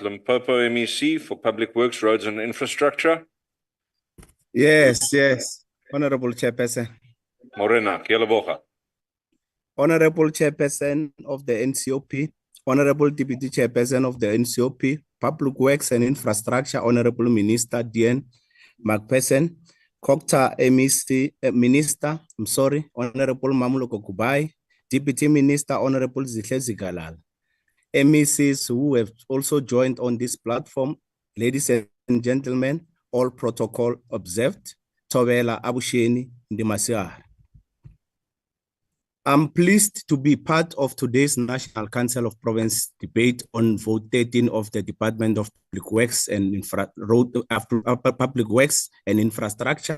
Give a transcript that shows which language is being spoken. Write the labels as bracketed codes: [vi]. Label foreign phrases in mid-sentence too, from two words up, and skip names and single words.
[en] Limpopo MEC for Public Works, Roads and Infrastructure. Yes. Honourable Chairperson. [nso] Morena, Kielaboga. [en] Honourable Chairperson of the NCOP, Honourable Deputy Chairperson of the NCOP, Public Works and Infrastructure, Honourable Minister Dian McPherson, Kokta MEC Minister, Honourable Mamuloko Kubai, Deputy Minister, Honourable Zihle Zigalal, MECs who have also joined on this platform, ladies and gentlemen, all protocol observed, Tobela Abusheni Ndimasiar. I'm pleased to be part of today's National Council of Province debate on Vote 13 of the Department of Public Works and Public Works and Infrastructure.